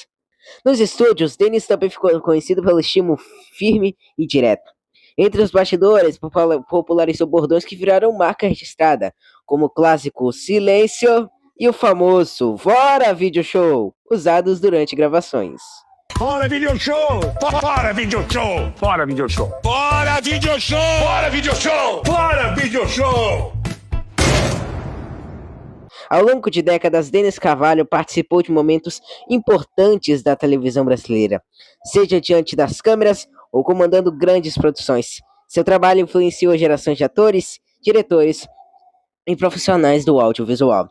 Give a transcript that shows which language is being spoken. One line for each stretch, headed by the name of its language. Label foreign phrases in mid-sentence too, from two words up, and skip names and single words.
Portuguese: Nos estúdios, Denis também ficou conhecido pelo estilo firme e direto. Entre os bastidores, popularizou bordões que viraram marca registrada, como o clássico Silêncio e o famoso Bora Video Show, usados durante gravações. Bora Video Show! Bora Video Show! Bora Video Show! Bora Video Show! Bora Video Show! Bora Video Show! Ao longo de décadas, Denis Carvalho participou de momentos importantes da televisão brasileira, seja diante das câmeras ou comandando grandes produções. Seu trabalho influenciou gerações de atores, diretores em profissionais do audiovisual.